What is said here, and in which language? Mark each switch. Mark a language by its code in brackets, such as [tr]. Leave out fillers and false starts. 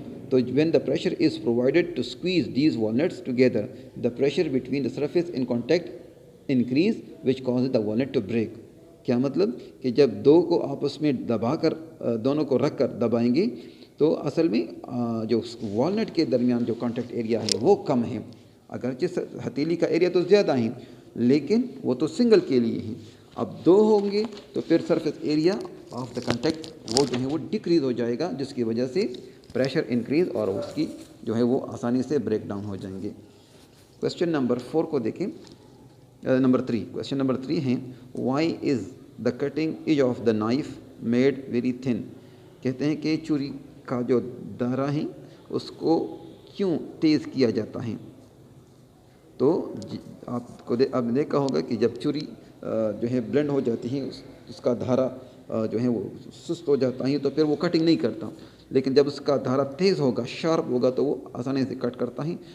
[en] تو when the pressure is provided to squeeze these walnuts together, the pressure between the surface in contact increase which causes the walnut to break. [ur] کیا مطلب کہ جب دو کو آپس میں دبا کر دونوں کو رکھ کر دبائیں گے تو اصل میں جو والنٹ کے درمیان جو کانٹیکٹ ایریا ہے وہ کم ہے. اگرچہ ہتھیلی کا ایریا تو زیادہ ہے لیکن وہ تو سنگل کے لیے ہیں. اب دو ہوں گے تو پھر [en] surface area of the contact [ur] وہ جو ہے وہ ڈکریز ہو جائے گا، جس کی وجہ سے پریشر انکریز اور اس کی جو ہے وہ آسانی سے بریک ڈاؤن ہو جائیں گے. کویشچن نمبر 4 کو دیکھیں. [en] Question number 3 ہیں why is the cutting edge of the knife made very thin. [ur] کہتے ہیں کہ چوری کا جو دہرہ ہے اس کو کیوں تیز کیا جاتا ہے. تو آپ کو اب دیکھا ہوگا کہ جب چوری جو ہے بلینڈ ہو جاتی ہے اس کا دھارا جو ہے وہ سست ہو جاتا ہے تو پھر وہ کٹنگ نہیں کرتا، لیکن جب اس کا دھارا تیز ہوگا شارپ ہوگا تو وہ آسانی سے کٹ کرتا ہے.